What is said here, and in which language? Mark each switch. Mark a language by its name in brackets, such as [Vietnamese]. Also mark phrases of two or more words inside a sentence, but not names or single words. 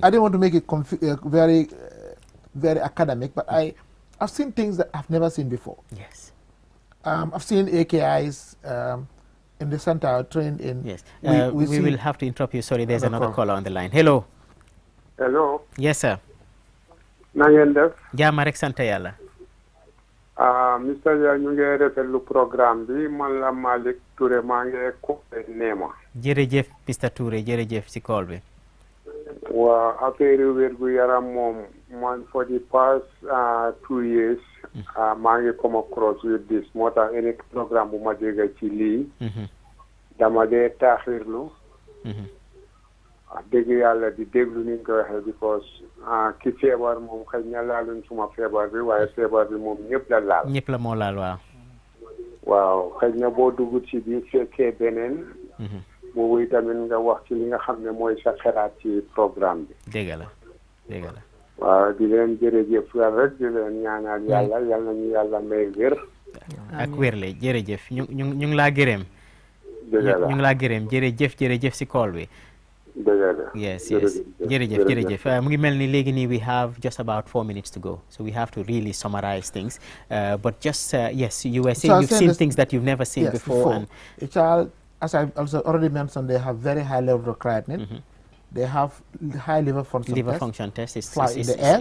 [English] I didn't want to make it very, very academic, but I've seen things that I've never seen before. Yes. I've seen AKIs in the center trained in. Yes. We will have to interrupt you. Sorry, there's another caller on the line. Hello. Hello. Yes, sir. [Wolof] Na ngeen def. Jaama rek sant Yàlla. Mr. Ya ñu ngi rafetlu programme bi man la Malick Touré maa ngi ko Neema. Jërëjëf Mr. Touré jërëjëf si call bi. Waa affaire wérgu yaram moom man [English] for the past 2 years [Wolof] maa ngi [English] come across with this [Wolof] moo tax [English] any programme [Wolof] bu ma dégg ci lii dama dee taaxirlu dégg yàlla di déglu ni nga ko waxee because ki feebar moom xëy na laaluñ suma feebar bi waaye feebar bi moom ñëpp la laal. ñëpp la moo laal waaw. waaw xëy na boo dugg ci biir fekkee beneen. boobu itamit nga wax ci li nga xam ne mooy sa xalaat ci programme bi. dégg la dégg la. waaw di leen jërëjëf rek di leen ñaanal yàlla yal nañu yàlla may wér. ak wérle jërëjëf ñu ngi laa gërëm. dëgg la ñu ngi laa gërëm jërëjëf si call bi. [English] Yes. [Wolof] Jërëjëf. Mu ngi mel ni léegi nii [English] we have just about 4 minutes to go. So we have to really summarize things. But just, yes, you were saying you've seen things that you've never seen before. And a child, as I also already mentioned, they have very high level of creatinine. They have high liver function test. Liver function test is in the air.